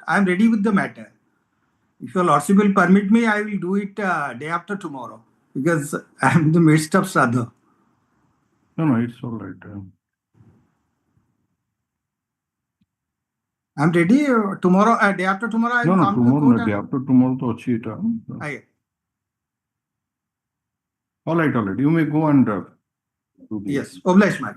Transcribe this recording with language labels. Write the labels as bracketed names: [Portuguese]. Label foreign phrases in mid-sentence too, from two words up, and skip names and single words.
[English] I am ready with the matter. If your lordship will permit me, I will do it day after tomorrow because I am in the midst of Shraddha. no it's all right I am ready tomorrow, day after tomorrow, I will no come to the tomorrow court. no day after tomorrow [Odia] ତ ଅଛି ଏଇଟା [English] all right you may go and do the Yes, obliged, madam.